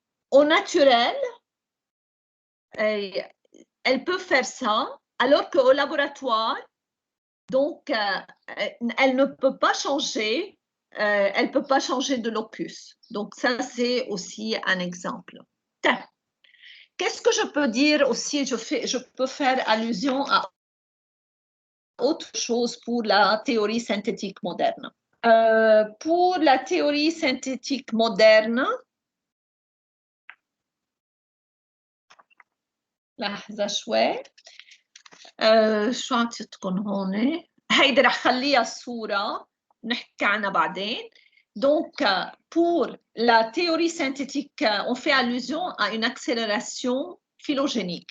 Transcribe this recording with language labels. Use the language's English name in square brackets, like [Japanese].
[French] Au naturel, elle peut faire ça, alors qu'au laboratoire, donc, elle ne peut pas changer, de locus. Donc, ça, c'est aussi un exemple. Qu'est-ce que je peux dire aussi? Je peux faire allusion à autre chose pour la théorie synthétique moderne. Pour la théorie synthétique moderne, [Arabic] لحظة شوي شو عم تكون هون هيدي رح خليها الصورة نحكي عنها بعدين. [French] Donc, pour la théorie synthétique, on fait allusion à une accélération phylogénique.